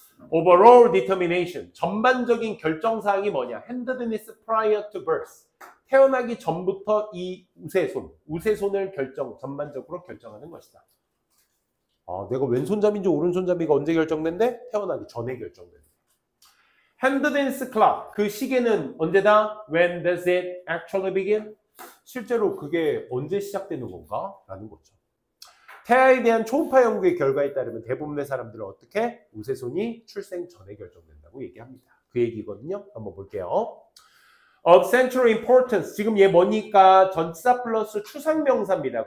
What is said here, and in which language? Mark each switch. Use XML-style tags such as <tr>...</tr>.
<en>overall determination</en> <ko>전반적인 결정사항이 뭐냐 핸드드니스</ko> <en>prior to birth</en> <ko>태어나기 전부터 이 우세손을 전반적으로 결정하는 것이다. 내가 왼손잡이인지 오른손잡이가 언제 결정된대? 태어나기 전에 결정된대. 핸드댄스 클락, 그 시계는 언제다?</ko> <en>When does it actually begin?</en> <ko>실제로 그게 언제 시작되는 건가? 라는 거죠. 태아에 대한 초음파 연구의 결과에 따르면 대부분의 사람들은 어떻게? 우세손이 출생 전에 결정된다고 얘기합니다. 그 얘기거든요. 한번 볼게요.</ko> <en>Of central importance.</en> <ko>지금 얘 뭐니까 전치사 플러스 추상명사입니다.</ko>